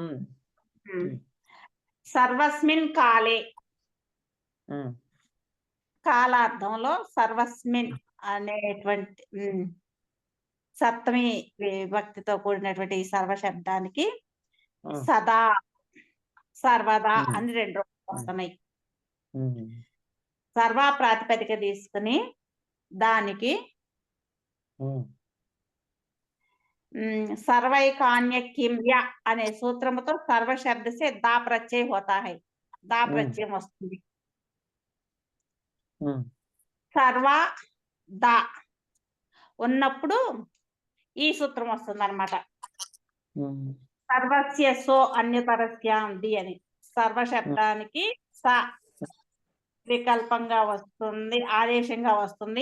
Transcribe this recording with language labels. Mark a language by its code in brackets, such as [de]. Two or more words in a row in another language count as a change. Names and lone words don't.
[sa] సర్వస్మిన్ కాలే, [te] కాలార్థంలో సర్వస్మిన్ అనేటువంటి సప్తమి విభక్తితో కూడినటువంటి ఈ సర్వ శబ్దానికి సదా, సర్వదా అని రెండు వస్తున్నాయి. సర్వా ప్రాతిపదిక తీసుకుని దానికి [sa] सर्वैकान्य किम्य [te] అనే సూత్రముతో సర్వ శబ్ద [hi] से दा प्रत्यय होता है. [te] दा ప్రత్యయం వస్తుంది. సర్వ దా ఉన్నప్పుడు ఈ సూత్రం వస్తుంది అన్నమాట. [sa] సర్వస్య సో అన్యతరస్యాం ది [te] అని సర్వ శబ్దానికి స వికల్పంగా వస్తుంది, ఆదేశంగా వస్తుంది.